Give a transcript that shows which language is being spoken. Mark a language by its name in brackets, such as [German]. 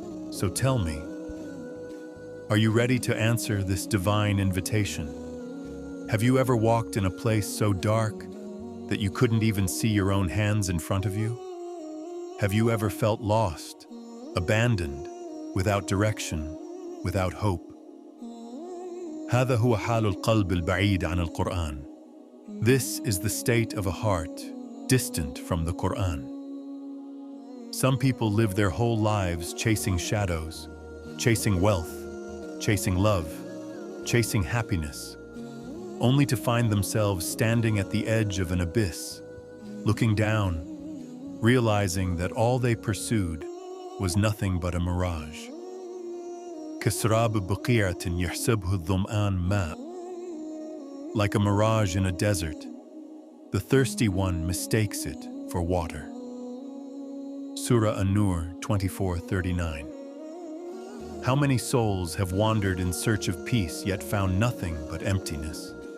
[English] So tell me, are you ready to answer this divine invitation? Have you ever walked in a place so dark that you couldn't even see your own hands in front of you? Have you ever felt lost, abandoned, without direction, without hope? [Arabic] هذا هو حال القلب البعيد عن القرآن. [English] This is the state of a heart distant from the Quran. Some people live their whole lives chasing shadows, chasing wealth, chasing love, chasing happiness, only to find themselves standing at the edge of an abyss, looking down, realizing that all they pursued was nothing but a mirage. [Arabic] كسراب بقيعة يحسبه الظمآن ماء. [English] Like a mirage in a desert, the thirsty one mistakes it for water. Surah An-Nur 24:39. How many souls have wandered in search of peace yet found nothing but emptiness?